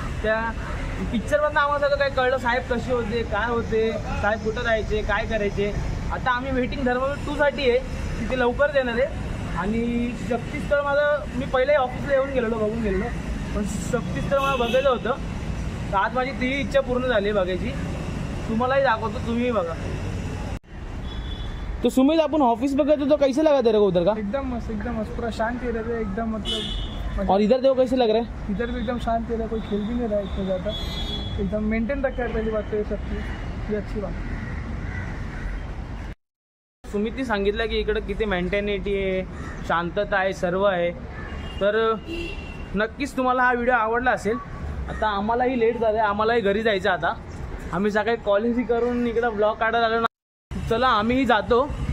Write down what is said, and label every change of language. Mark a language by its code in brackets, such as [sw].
[mr] त्या पिक्चरमधनं आम्हाला सगळं काय कळलं, साहेब कसे होते, काय होते, साहेब कुठं राहायचे, काय करायचे. आता आम्ही वेटिंग धर्मवीर 2 साठी आहे, तिथे लवकरच येणार आहे. आणि शक्तीस्थळ माझं मी पहिले ऑफिसला येऊन गेलेलो, बघून गेलेलो, पण शक्तीस्थळ मला बघायचं होतं. तर आज माझी ती इच्छा पूर्ण झाली आहे बघायची. तुम्हालाही दाखवतो, तुम्हीही बघा. [hi] तो सुमित अपन ऑफिस बगैर तो कैसे लगा तेरे को उधर का? एकदम मस्त पूरा शांत एरिया है एकदम, मतलब। और इधर देखो कैसे लग रहा है? इधर भी एकदम शांत एरिया, कोई खेल भी नहीं रहा है इतना ज़्यादा, एकदम मेंटेन रखा है। पहली बात तो ये सब चीज़, ये अच्छी बात। [mr] सुमितने सांगितलं की इकडे किती मेंटेनिटी आहे, शांतता आहे, सर्व आहे. तर नक्कीच तुम्हाला हा व्हिडिओ आवडला असेल. आता आम्हालाही लेट झालं आहे, आम्हालाही घरी जायचं आता. आम्ही सकाळी कॉलेज करून इकडं ब्लॉग काढायला आलो ना. चला आम्हीही जातो.